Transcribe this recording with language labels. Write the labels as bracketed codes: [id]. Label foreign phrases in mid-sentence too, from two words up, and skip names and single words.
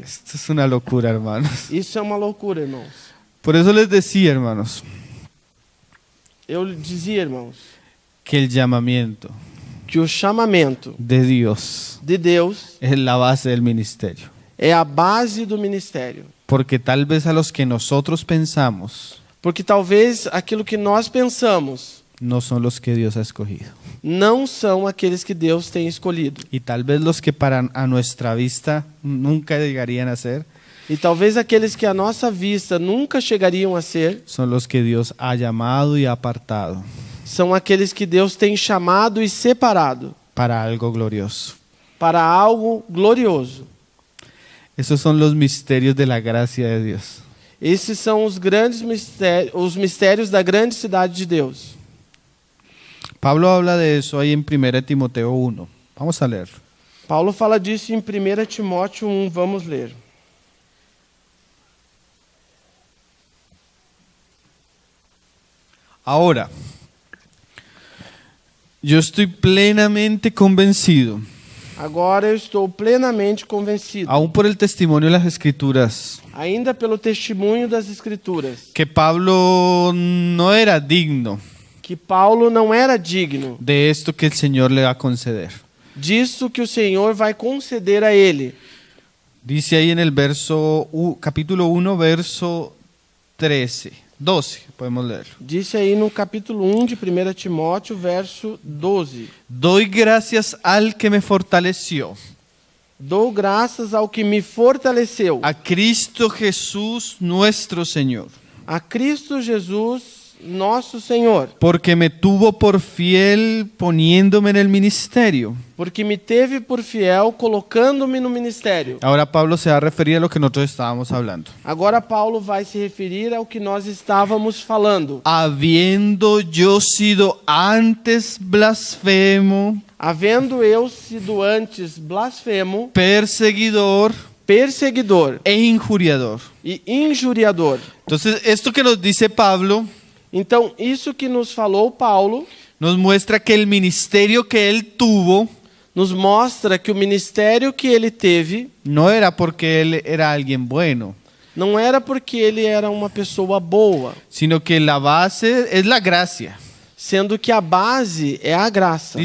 [es] Esto es una locura, hermanos. [pt] Isso é uma loucura, irmãos. [es] Por eso les decía, hermanos, [pt] Eu dizia, irmãos, [es] que el llamamiento [pt] que o chamamento [es] de Dios [pt] de Deus [es] es la base del ministerio. [pt] é a base do ministério. [es] Porque tal vez a los que nosotros pensamos [pt] Porque talvez aquilo que nós pensamos [es] no son los que Dios ha escogido. [pt] não são aqueles que Deus tem escolhido. [es] Y tal vez los que para a nuestra vista nunca llegarían a ser, [pt] E talvez aqueles que à nossa vista nunca chegariam a ser, [es] son los que Dios ha llamado y apartado [pt] são aqueles que Deus tem chamado e separado [es] para algo glorioso. [pt] para algo glorioso. [es] Esos son los misterios de la gracia de Dios. [pt] Esses são os grandes mistérios, os mistérios da grande cidade de Deus. [es] Pablo habla de eso ahí en 1 Timoteo 1. Vamos a leerlo. [pt] Paulo fala disso em 1 Timóteo 1, vamos ler. [es] Ahora, yo estoy plenamente convencido, [pt] Agora eu estou plenamente convencido, [es] aún por el testimonio de las Escrituras, [pt] ainda pelo testemunho das Escrituras, [es] que Pablo no era digno [pt] que Paulo não era digno [es] de esto que el Señor le va a conceder. [pt] disso que o Senhor vai conceder a ele. [es] Dice ahí en el capítulo 1, verso 12, podemos leerlo. [pt] Disse aí no capítulo 1 de 1 Timóteo, verso 12. [es] Doy gracias al que me fortaleció, [pt] Dou graças ao que me fortaleceu, [es] a Cristo Jesús nuestro Señor, [pt] a Cristo Jesus, nosso Senhor, [es] porque me tuvo por fiel poniéndome en el ministerio. [pt] porque me teve por fiel colocando-me no ministério. [es] Ahora Pablo se va a referir a lo que nosotros estábamos hablando. [pt] Agora Paulo vai se referir ao que nós estávamos falando. [es] Habiendo yo sido antes blasfemo [pt] havendo eu sido antes blasfemo, [es] perseguidor [pt] perseguidor [es] e injuriador. [pt] e injuriador. [es] Entonces, esto que nos dice Pablo [pt] Então, isso que nos falou Paulo [es] nos muestra que el ministerio que él tuvo [pt] nos mostra que o ministério que ele teve [es] no era porque él era alguien bueno, [pt] não era porque ele era uma pessoa boa, [es] sino que la base es la gracia. [pt] sendo que a base é a graça.